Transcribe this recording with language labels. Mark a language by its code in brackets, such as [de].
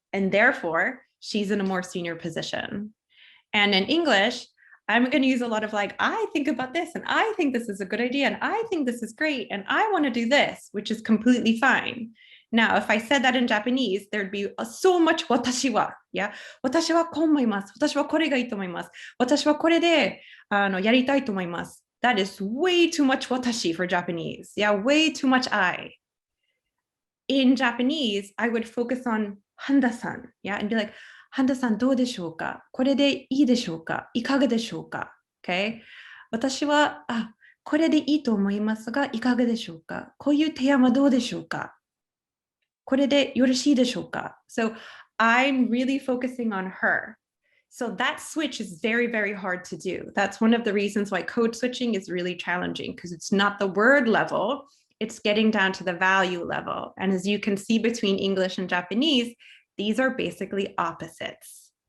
[en] And therefore, she's in a more senior position. And in English, I'm going to use a lot of like, I think about this and I think this is a good idea and I think this is great and I want to do this, which is completely fine. Now, if I said that in Japanese, there'd be so much [ja] watashi wa, [en] yeah? [ja] 私はこう思います。私はこれがいいと思います。私はこれでやりたいと思います。 [en] That is way too much watashi for Japanese. Yeah, way too much I. In Japanese, I would focus on Handa-san, yeah, and be like, Handa-san, [ja] どうでしょうか? これでいいでしょうか? いかがでしょうか? [en] Okay? [ja] 私は、これでいいと思いますが、いかがでしょうか? こういう提案はどうでしょうか?これでよろしいでしょうか? [en] So I'm really focusing on her. So that switch is very, very hard to do. That's one of the reasons why code switching is really challenging because it's not the word level, it's getting down to the value level. And as you can see between English and Japanese, these are basically opposites.